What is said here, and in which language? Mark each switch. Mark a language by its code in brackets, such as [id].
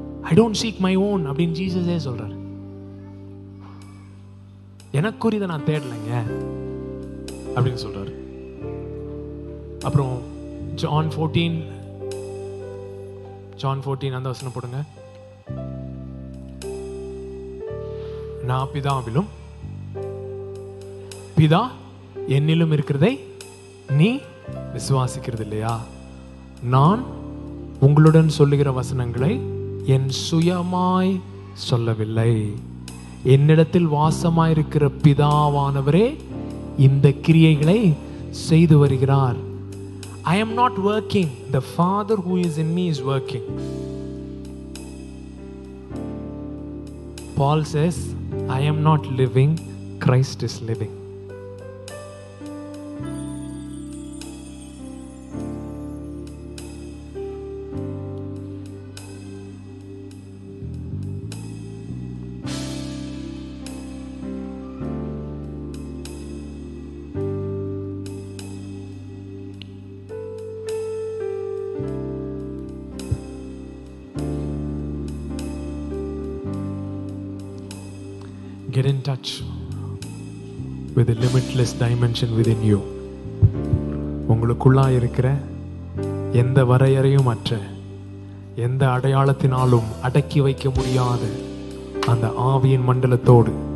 [en] I don't seek my own [ta] அப்படின்னு ஜீசஸே சொல்றாரு. எனக்குரியதை நான் தேடலைங்க அப்படின்னு சொல்றாரு. அப்புறம் ஜான் 14 அந்த வசனம் போடுங்க. நான் பிதாவிலும் பிதா என்னிலும் இருக்கிறதை நீ விசுவாசிக்கிறது இல்லையா? நான் உங்களுடன் சொல்லுகிற வசனங்களை என் சுயமாய் சொல்லவில்லை, என்னிடத்தில் வாசமாயிருக்கிற பிதாவானவரே இந்த கிரியைகளை செய்து வருகிறார். [en] I am not working, the Father who is in me is working. Paul says, I am not living, Christ is living. Get in touch with the limitless dimension within you. [ta] உங்களுக்குள்ளா இருக்கிற எந்த வரையறையும் அற்ற, எந்த அடையாளத்தினாலும் அடக்கி வைக்க முடியாத அந்த ஆவியின் மண்டலத்தோடு